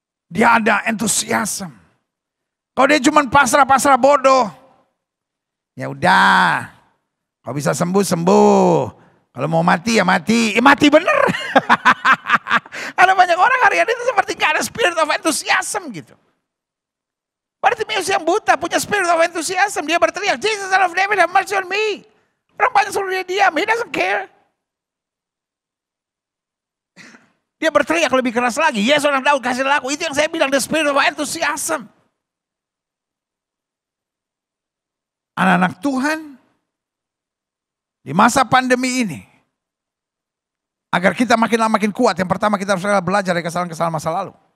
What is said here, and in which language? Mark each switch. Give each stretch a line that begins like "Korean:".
Indonesian: Dia ada entusiasme. Kalau dia cuma pasrah-pasrah bodoh, ya udah. Kalau bisa sembuh. Kalau mau mati ya mati. Ya mati bener. Ada banyak orang hari ini itu seperti gak ada
English: spirit of enthusiasm
Indonesian: gitu. Bartimeus yang buta punya
English: spirit of enthusiasm.
Indonesian: Dia berteriak,
English: Jesus son of David, have mercy on me.
Indonesian: Orang banyak suruh dia diam,
English: he doesn't care.
Indonesian: Dia berteriak lebih keras lagi, Yesus anak Daud kasihlah aku. Itu yang saya bilang,
English: the spirit of enthusiasm.
Indonesian: Anak-anak Tuhan, di masa pandemi ini, agar kita makin lama makin kuat, yang pertama kita harus belajar dari kesalahan-kesalahan masa lalu.